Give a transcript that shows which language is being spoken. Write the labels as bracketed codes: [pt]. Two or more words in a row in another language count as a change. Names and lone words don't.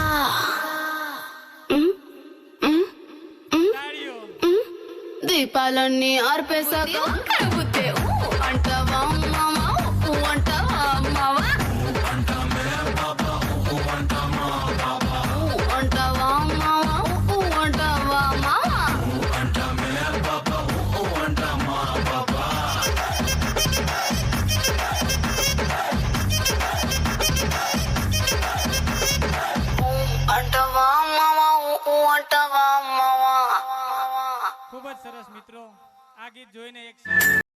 [te] దీపాలన్నీ ఆర్పేశాక బుద్ధే అంటావా మావా ఊ అంటావా మావా అంటావా మావా ఊ అంటావా మావా అంటావా మావా ఊ అంటావా మావా [gu] ખૂબ જ સરસ મિત્રો આ ગીત જોઈને એક